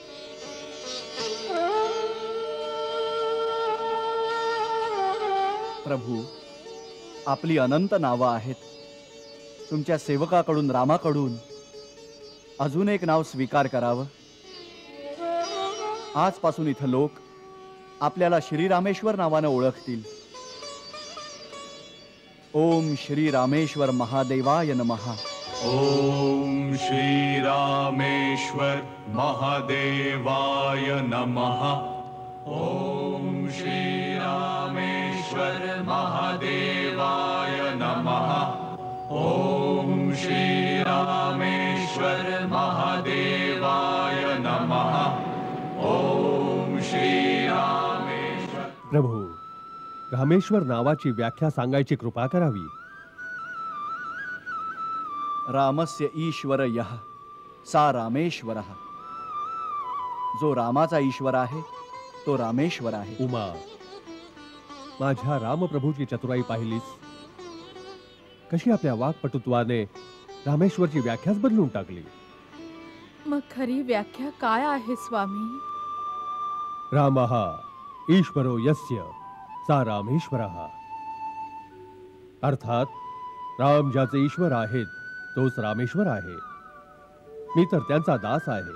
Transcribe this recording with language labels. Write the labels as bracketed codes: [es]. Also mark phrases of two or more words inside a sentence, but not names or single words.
[mr] प्रभू, आपली अनंत नावं आहेत. तुमच्या सेवकाकडून रामाकडून अजून एक नाव स्वीकार करावं. आजपासून इथं लोक आपल्याला श्रीरामेश्वर नावानं ओळखतील. [sa] ओम श्री रामेश्वर महादेवाय नमः. ओम श्री रामेश्वर महादेवाय नमः. ओम श्री रामेश्वर महादेवाय नमः. ओम श्री रामेश्वर महादेवाय नमः. ओम श्री रामेश्वर. [mr] प्रभू, रामेश्वर नावाची व्याख्या सांगायची कृपा करावी. [sa] रामस्य ईश्वर यः सा रामेश्वरः. [mr] जो रामाचा ईश्वर आहे तो रामेश्वर आहे. उमा, माझ्या रामप्रभूची चतुराई पाहिलीस? कशी आपल्या वाक्पटुत्वाने रामेश्वरची व्याख्याच बदलून टाकली. मग खरी व्याख्या काय आहे स्वामी? [sa] रामः ईश्वरो यस्य सा रामेश्वरः. [mr] अर्थात राम ज्याचे ईश्वर आहेत तोच रामेश्वर आहे. मी तर त्यांचा दास आहे.